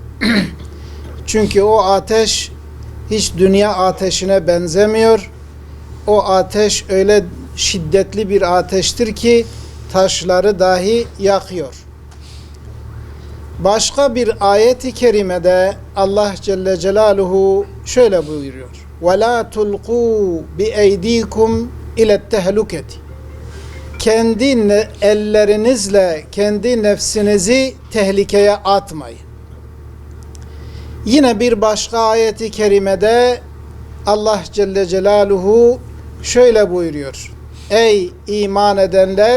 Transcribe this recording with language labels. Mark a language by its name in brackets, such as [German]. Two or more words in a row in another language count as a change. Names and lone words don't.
[Turkish] Çünkü o ateş hiç dünya ateşine benzemiyor. O ateş öyle şiddetli bir ateştir ki taşları dahi yakıyor. Başka bir ayet-i kerimede Allah Celle Celaluhu şöyle buyuruyor. [Arabic] وَلَا تُلْقُوا بِاَيْد۪يكُمْ اِلَى التَّهْلُكَةِ [Turkish] Kendi ellerinizle kendi nefsinizi tehlikeye atmayın. Yine bir başka ayet-i kerimede Allah Celle Celaluhu şöyle buyuruyor. Ey iman edenler!